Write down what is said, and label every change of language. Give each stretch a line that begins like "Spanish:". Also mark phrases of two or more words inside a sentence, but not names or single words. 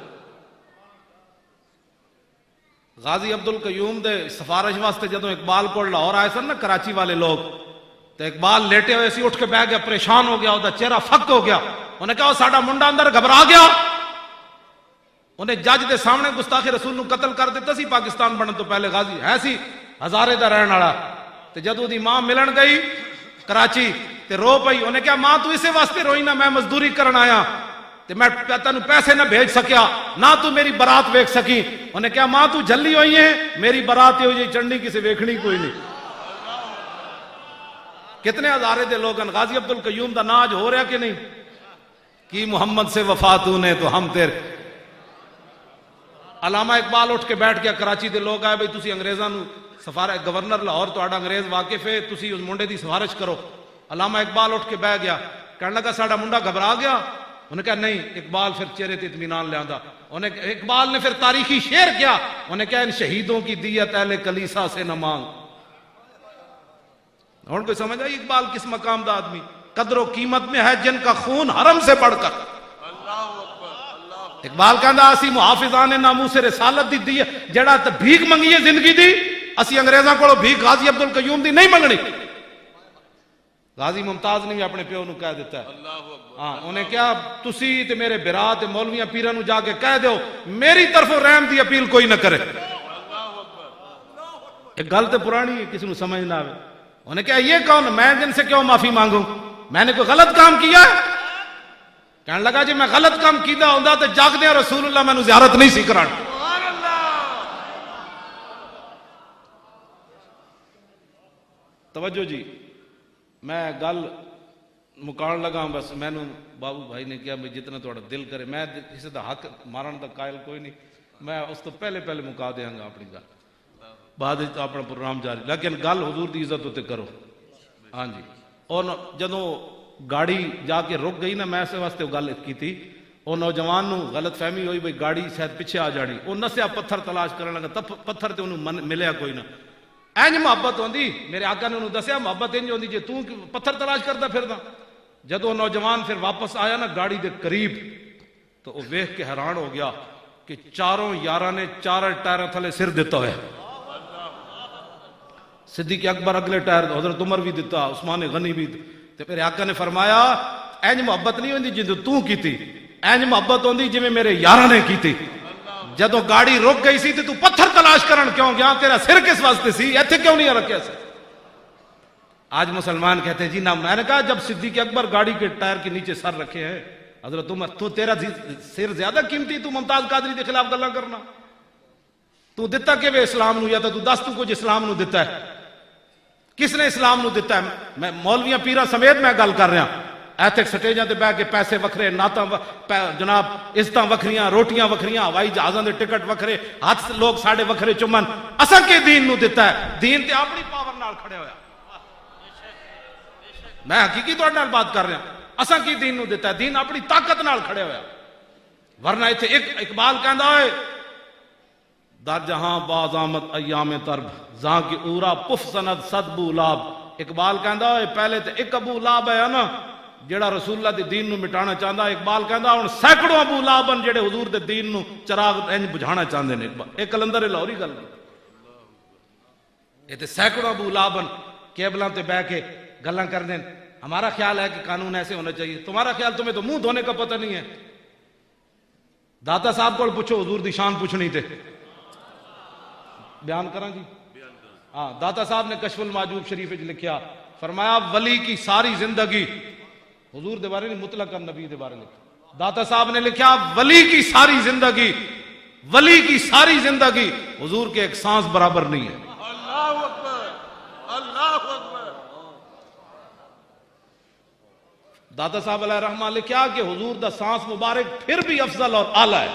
Punjabi: غازی عبد القیوم دے سفارش واسطے جدوں اقبال کو لاہور آئے سن نا کراچی والے لوگ, تو اقبال لیٹے ہوئے سی, اٹھ کے بیٹھ گیا, پریشان ہو گیا, وہ چہرہ فک ہو گیا. انہیں کہا ساڈا منڈا اندر گھبرا گیا. انہیں جج دے سامنے گستاخ رسول نو قتل کر دیتا سی پاکستان بننے تو پہلے. غازی ہے سی ہزارے دا رہن والا. تے جدوں دی ماں ملن گئی کراچی تے رو پئی. انہیں کہا ماں تو اسے واسطے روئی نہ, میں مزدوری کرن آیا تے میں تینوں پیسے نہ بھیج سکیا, نہ تو میری برات ویکھ سکی. انہیں کہا ماں تو جلی ہوئی ہے, میری برات ہی ہوئی چڑھنی کسے ویکھنی کوئی نہیں. کتنے ہزارے دے لوگ ہیں. غازی عبد القیوم دا ناج ہو رہا کہ نہیں؟
Urdu: کی محمد سے وفا تو نے تو ہم تیرے.
Punjabi: علامہ اقبال اٹھ کے بیٹھ گیا. کراچی دے لوگ آئے, بھئی تسی انگریزاں نو سفارت گورنر لاہور تہاڈا انگریز واقف ہے, تسی اس منڈے دی سفارش کرو. علامہ اقبال اٹھ کے بیٹھ گیا, کہنے لگا ساڈا منڈا گھبرا گیا. انہیں کہا نہیں. اقبال پھر چہرے تے اطمینان لے آندا. اقبال نے پھر تاریخی شعر کیا.
Urdu: انہیں کہا ان شہیدوں کی دیت اہل کلیسا سے نہ مانگ.
Punjabi: ہن کوئی سمجھ آئی اقبال کس مقام دا آدمی؟
Urdu: قدر و قیمت میں ہے جن کا خون حرم سے بڑھ کر.
Punjabi: اقبال کہندا اسی محافظان ناموس رسالت دی دی جڑا تے بھیک منگی ہے زندگی دی, اسی انگریزاں کولوں بھیک غازی عبد القیوم دی نہیں منگنی. غازی ممتاز نے بھی اپنے پیو نو کہہ دیتا ہے. ہاں انہیں کیا تسی تے میرے برا تے مولویاں پیراں نو جا کے کہہ دیو میری طرفوں رحم دی اپیل کوئی نہ کرے. ایک گل تے پرانی ہے, کسی نو سمجھ نہ آوے.
Urdu: انہیں کہا یہ کون, میں جن سے کیوں معافی مانگوں, میں نے کوئی غلط کام کیا ہے؟
Punjabi: کہنے لگا جی میں غلط کام کیتا ہوندا تے جاگدے رسول اللہ مینوں زیارت نہیں سی کران.
Arabic: سبحان اللہ.
Punjabi: توجہ جی، میں گل مکان لگا، بس مینوں بابو بھائی نے کیا میں جتنا تھوڑا دل کرے، میں کسی دا حق مارن دا قائل کوئی نہیں، میں اس تو پہلے مکا دیاں گا اپنی گل، بعد اپنا پروگرام جاری، لیکن گل حضور دی عزت ہوتے کرو. ہاں جی. اور جدوں گاڑی جا کے رک گئی نا، میں اس واسطے گل کی تھی، وہ نوجوان نو غلط فہمی ہوئی بھئی گاڑی شاید پیچھے آ جانی، وہ نسیا پتھر تلاش کرنے لگا، پتھر تے انہوں ملیا کوئی نہ. اینج محبت ہوندی، میرے آقا نے انہوں دسیا محبت انج ہوندی جے تو پتھر تلاش کردا پھردا. جدو نوجوان پھر واپس آیا نا گاڑی دے قریب، تو وہ ویکھ کے حیران ہو گیا کہ چاروں یاراں نے چار ٹائر تھلے سر دیتا ہے. صدیق اکبر اگلے ٹائر، حضرت عمر بھی دیتا، عثمان غنی بھی. تے میرے آقا نے فرمایا اینج محبت نہیں ہوندی جے تو کیتی، اینج محبت ہوندی جویں میرے یاراں نے کیتی. جدو گاڑی رک گئی سی تو پتھر تلاش کرن کیوں گیا؟ تیرا سر کس واسطے سی؟ ایتھے کیوں نہیں رکھیا سی؟
Urdu: آج مسلمان کہتے ہیں جی نہ، میں نے کہا جب صدیق اکبر گاڑی کے ٹائر کے نیچے سر رکھے ہیں، حضرت عمر تو تیرا سر زیادہ قیمتی، تو ممتاز قادری کے خلاف گلاں کرنا؟
Punjabi: تو دتا کہ وہ اسلام نو، یا تو دس تو کچھ اسلام نو دتا ہے؟ کس نے اسلام نو دتا ہے؟ میں مولویاں پیراں سمیت میں گل کر رہا، ایتھے سٹیجاں تے بیٹھ کے پیسے وکھرے، نعتاں جناب عزتاں وکھریاں، روٹیاں وکھریاں، ہوائی جہازاں دے ٹکٹ وکھرے، ہاتھ لوگ ساڈے وکھرے چومن. اساں کے دین نو دتا ہے؟ دین تے اپنی پاور نال کھڑے ہویا. میں حقیقی تہاڈے نال بات کر رہا، اساں کی دین نو دتا ہے؟ دین اپنی طاقت نال کھڑے ہویا. ورنہ ایتھے ایک اقبال کہندا ہے
Persian: در جہاں باز آمد ایام ترب، زاں کی اورا پف سند صد بو لاب.
Punjabi: اقبال کہندا ہے پہلے تے ایک ابو لاب ہے نا جیڑا رسول اللہ دے دین نو مٹانا چاہندا. اقبال کہندا ہن سینکڑوں ابو لاب ہیں جڑے حضور دے دین نو چراغ انج بجھانا چاہندے نے. ایک کلندر لاہوری گل یہ تے سینکڑوں ابو لاب ہیں کیبلاں تے بیٹھ کے گلاں کر دیں.
Urdu: ہمارا خیال ہے کہ قانون ایسے ہونا چاہیے، تمہارا خیال تمہیں تو منہ دھونے کا پتہ نہیں ہے.
Punjabi: داتا صاحب کو پوچھو، حضور دی شان پوچھنی تے بیان کراں جی. ہاں، داتا صاحب نے کشف المحجوب شریف وچ لکھیا، فرمایا ولی کی ساری زندگی، حضور دے بارے نہیں مطلق نبی دے بارے لکھا.
Urdu: داتا صاحب نے لکھا ولی کی ساری زندگی، ولی کی ساری زندگی حضور کے ایک سانس برابر نہیں ہے.
Arabic: اللہ اکبر، اللہ اکبر.
Punjabi: داتا صاحب علیہ رحمہ لکھا کہ حضور دا سانس مبارک پھر بھی افضل اور اعلی ہے.